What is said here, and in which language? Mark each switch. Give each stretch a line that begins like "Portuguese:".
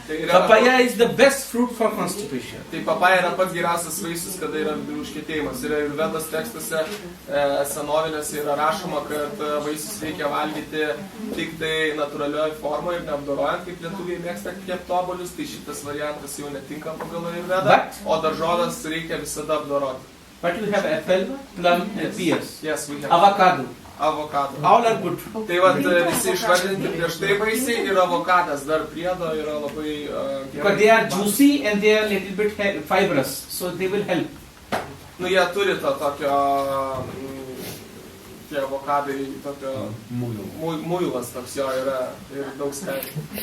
English: Papaya is the best fruit for constipation.
Lithuanian: Tai papaja yra pats geriausias vaisius, kada yra vidurių užkietėjimas. Ir Ayurvedos tekstuose senovinėse yra rašoma, kad vaisius reikia valgyti tik tai natūralioje formoje ir neapdorojant, kaip lietuviai mėgsta kepti obuolius, tai šitas variantas jau netinka pagal Ayurvedą, o daržoves reikia visada apdoroti.
English: But you have apple, plum and pears. Yes, we have Avocado. avocado. All are good.
Lithuanian: Tai vat visi išvardinti prieš tai vaisiai ir avokadas dar priedo yra labai
English: Because they are juicy and they are little bit fibrous, so they will help.
Lithuanian: Nu, jie turi to tokio, tie avokadai, tokio muilas toks jo yra ir daug skaniai.